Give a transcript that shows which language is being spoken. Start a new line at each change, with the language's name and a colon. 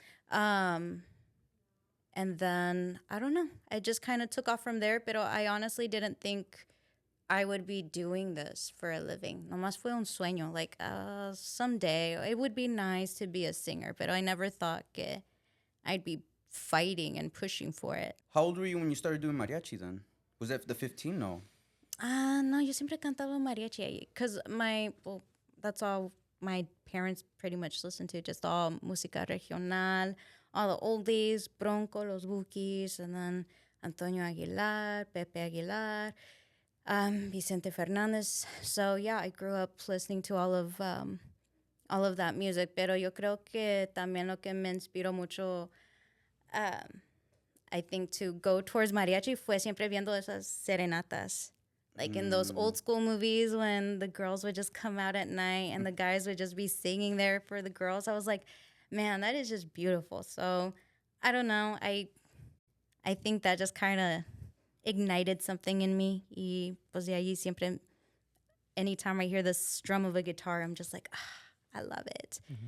English: Um, and then, I don't know, I just kind of took off from there, but I honestly didn't think I would be doing this for a living.
Spanish: Nomás fue un sueño.
English: Like, someday it would be nice to be a singer, but I never thought
Spanish: que
English: I'd be fighting and pushing for it. How old were you when you started doing mariachi then? Was that the 15? No.
Spanish: No, yo siempre cantaba mariachi ahí.
English: Because that's all my parents pretty much listened to. Just all
Spanish: música regional,
English: all the oldies, Bronco, Los Bukis, and then Antonio Aguilar, Pepe Aguilar. Vicente Fernandez. So yeah, I grew up listening to all of that music.
Spanish: Pero yo creo que también lo que me inspiró mucho,
English: I think, to go towards
Spanish: mariachi fue siempre viendo esas serenatas.
English: Like in those old school movies when the girls would just come out at night and the guys would just be singing there for the girls. I was like, man, that is just beautiful. So I don't know. I think that just kind of ignited something in me.
Spanish: Y pues de allí siempre,
English: anytime I hear the strum of a guitar, I'm just like, I love it.